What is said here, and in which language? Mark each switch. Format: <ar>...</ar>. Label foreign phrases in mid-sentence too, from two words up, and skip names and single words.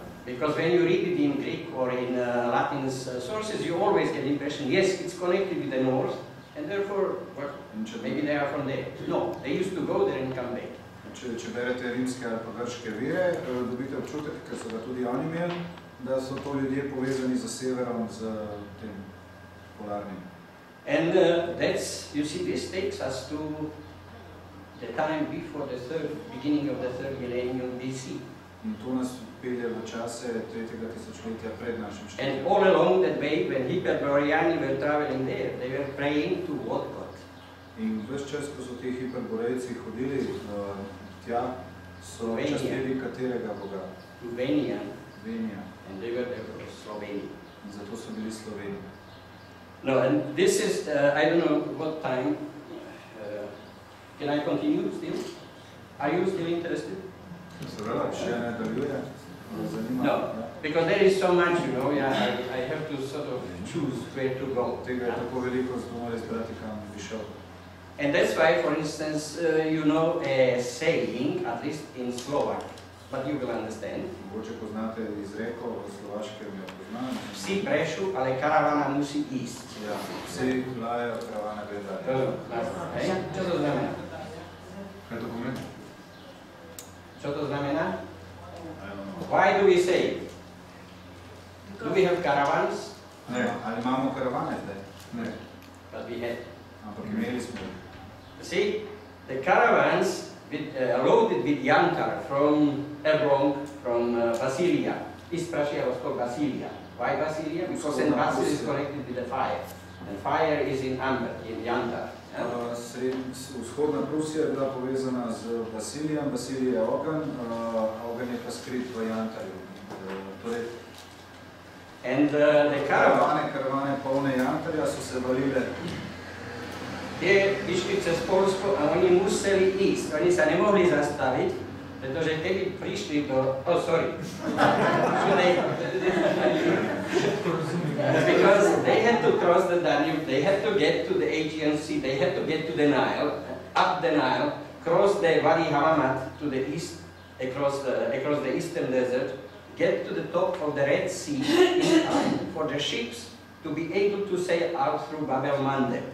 <en>Because when you read it in Greek or in Latin sources, you always get the impression, yes, it's connected with the north, and therefore, well, maybe they are from there. No, they used to go there and come back.</en> <sl>Če berete rimske ali pa grške vire, dobite občutek, ker so ga tudi oni imeli, da so to ljudje povezani z severom, z tem polarnim.</sl> <en>And that's, you see, this takes us to the time before the beginning of the third millennium BC.</en> <sl>In to nas pelje v čase 3. tisočletja pred našim štetjem.</sl> <en>And all along that way, when Hyperboreani were traveling there, they were praying to what God?</en> <sl>In ves čas, ko so ti Hyperborejci hodili tja, so častili katerega boga? Venija. Venija.</sl> <en>And they were Sloveni.</en> <sl>In zato so bili Sloveni.</sl> <en>No, and this is, I don't know what time, can I continue still? Are you still interested?</en> <sl>Še nadaljuje?</sl> <en>No, because there is so much, you know, yeah, I have to sort of choose where to go.</en> <sl>Tega je tako veliko, zato mora izbrati, kam bi šel.</sl> <en>And that's why, for instance, you know a saying, at least in Slovak, but you will understand.</en> <sl>Mogoče poznate izreko v slovaškem, jo poznam.</sl> <sk>Vsi prešu, ale karavana musi ísť.</sk> <sl>Ja, vsi lajajo, karavana gre dalje.</sl> <sk>Čo to znamená?</sk> <sl>Kaj to pomeni?</sl> <sk>Čo to znamená?</sk> <en>Why do we say it? Do we have caravans?</en> <sl>Ne, ali imamo karavane zdaj? Ne.</sl> <en>But we had.</en> <sl>Ampak imeli smo.</sl> <en>See, the caravans loaded with yankar from Hromnik, from Basilia. East Prussia was called Basilia. Why Basilia? Because then Basil is connected with the fire. And fire is in amber, in yankar.</en> <sl>Vzhodna Prusija je bila povezana z Basilijem, Basilij je ogenj, ogenj je pa skrit v jankarju.</sl> <en>And the</en> <sl>karavane polne jankarja so se valile.</sl> <sk>Tie išli cez Polsko a oni museli ísť. Oni sa nemohli zastaviť, pretože keby prišli do...</sk> <en>Oh, sorry. Because they had to cross the Danube, they had to get to the Aegean Sea, they had to get to the Nile, up the Nile, cross the Wadi Hamamat to the east, across the eastern desert, get to the top of the Red Sea in time for the ships to be able to sail out through Bab el-Mandeb.</en>